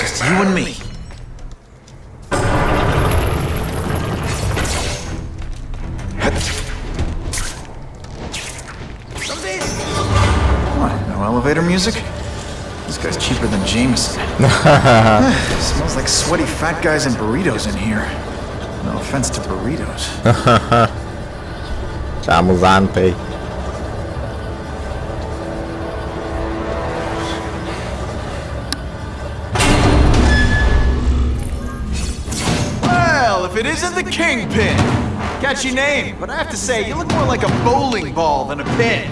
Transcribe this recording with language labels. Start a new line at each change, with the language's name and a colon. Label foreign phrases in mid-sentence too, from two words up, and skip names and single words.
English: Just you and me. What, no elevator music? This guy's cheaper than Jameson. Smells like sweaty fat guys and burritos in here. No offense to burritos.
Romanian: Ce amuzant pe ei.
English: Well, if it isn't the Kingpin! Catchy name, but I have to say, you look more like a bowling ball than a pin.